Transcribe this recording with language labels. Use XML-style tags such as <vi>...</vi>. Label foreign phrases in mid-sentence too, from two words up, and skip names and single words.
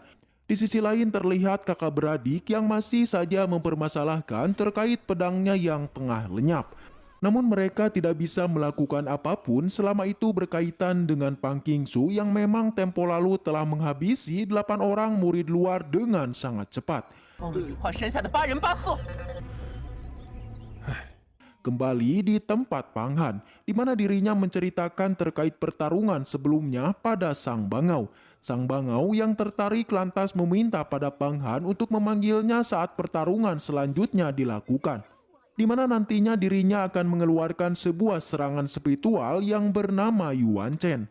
<id>Di sisi lain terlihat kakak beradik yang masih saja mempermasalahkan terkait pedangnya yang tengah lenyap. Namun mereka tidak bisa melakukan apapun selama itu berkaitan dengan Pang Qingsu yang memang tempo lalu telah menghabisi 8 orang murid luar dengan sangat cepat.</id> <zh>梦里羽化山下的8人8鹤。</zh> <id>Kembali di tempat Pang Han, di mana dirinya menceritakan terkait pertarungan sebelumnya pada Sang Bangau. Sang Bangau yang tertarik lantas meminta pada Pang Han untuk memanggilnya saat pertarungan selanjutnya dilakukan, di mana nantinya dirinya akan mengeluarkan sebuah serangan spiritual yang bernama Yuan Chen.</id>